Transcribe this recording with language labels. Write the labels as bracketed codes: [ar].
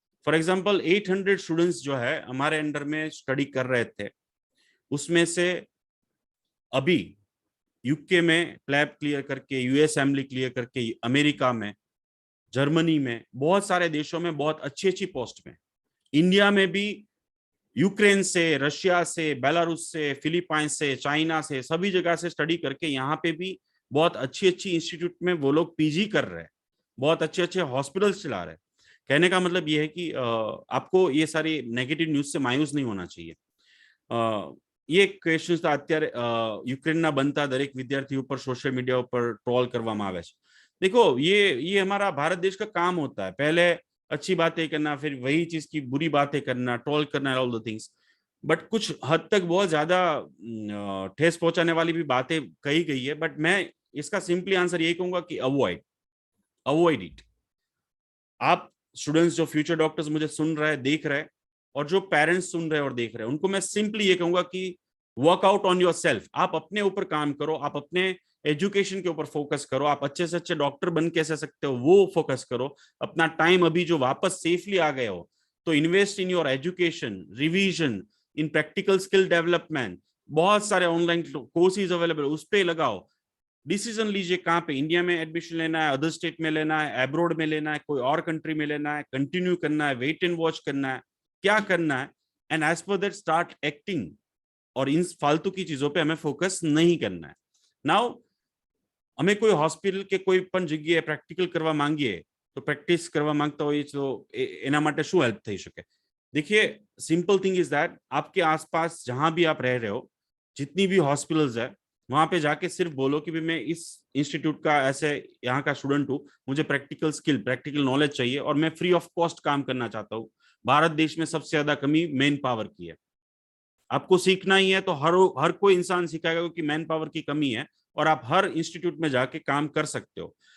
[hi] For example 800 students जो है हमारे अंडर में स्टडी कर रहे थे, उसमें से अभी यूके में प्लैब क्लियर करके, यूएस असेंबली क्लियर करके, अमेरिका में, जर्मनी में, बहुत सारे देशों में बहुत अच्छी अच्छी पोस्ट में, इंडिया में भी यूक्रेन से, रशिया से, बेलारूस से, फिलीपाइंस से, चाइना से, सभी जगह से स्टडी करके यहाँ पे भी बहुत अच्छी अच्छी इंस्टीट्यूट में वो लोग पीजी कर रहे हैं, बहुत अच्छे अच्छे हॉस्पिटल्स चला रहे हैं। कहने का मतलब ये है कि आपको ये सारी नेगेटिव न्यूज से मायूस नहीं होना चाहिए। ये [gu] ક્વેશ્ચન તો અત્યારે યુક્રેનના બનતા દરેક વિદ્યાર્થી ઉપર સોશિયલ મીડિયા ઉપર ટ્રોલ કરવામાં આવે છે। [hi] देखो ये हमारा भारत देश का काम होता है, पहले अच्छी बातें करना, फिर वही चीज की बुरी बातें करना, ट्रोल करना, [en] All the things. [hi] बट कुछ हद तक बहुत ज्यादा ठेस पहुंचाने वाली भी बातें कही गई है, बट मैं इसका सिंपली आंसर यही कहूंगा कि [en] Avoid, avoid it. [hi] आप स्टूडेंट्स जो फ्यूचर डॉक्टर्स मुझे सुन रहे हैं, देख रहे हैं, और जो पेरेंट्स सुन रहे हैं और देख रहे हैं, उनको मैं सिंपली ये कहूंगा कि [en] work out on yourself, [hi] आप अपने ऊपर काम करो, आप अपने एजुकेशन के ऊपर फोकस करो, आप अच्छे से अच्छे डॉक्टर बन कैसे सकते हो वो फोकस करो। अपना टाइम अभी जो वापस सेफली आ गए हो, तो [en] invest in your education, [hi] revision, in practical skill development, बहुत सारे ऑनलाइन कोर्सेज अवेलेबल, उस पर लगाओ। डिसीजन लीजिए कहाँ पे इंडिया में एडमिशन लेना है, अदर स्टेट में लेना है, एब्रोड में लेना है, कोई और कंट्री में लेना है, कंटिन्यू करना है, [en] wait and watch [hi] करना है, क्या करना है, [en] And as per that start acting. [hi] और इन फालतू की चीजों पे हमें फोकस नहीं करना है। [en] now [gu] અમે કોઈ હોસ્પિટલ કે કોઈ પણ જગ્યાએ પ્રેક્ટિકલ કરવા માંગીએ, તો પ્રેક્ટિસ કરવા માંગતા હોઈએ તો એના માટે શું હેલ્પ થઈ શકે? [hi] देखिए [en] simple thing is that [hi] आपके आसपास जहां भी आप रह रहे हो, जितनी भी हॉस्पिटल्स है, वहां पे जाके सिर्फ बोलो कि भी मैं इस इंस्टीट्यूट का ऐसे यहाँ का स्टूडेंट हूँ, मुझे प्रैक्टिकल स्किल, प्रैक्टिकल नॉलेज चाहिए, और मैं फ्री ऑफ कॉस्ट काम करना चाहता हूँ। भारत देश में सबसे ज्यादा कमी मैन पावर की है, आपको सीखना ही है तो हर कोई इंसान सिखाएगा कि मैन पावर की कमी है, और आप हर इंस्टीट्यूट में जाके काम कर सकते हो।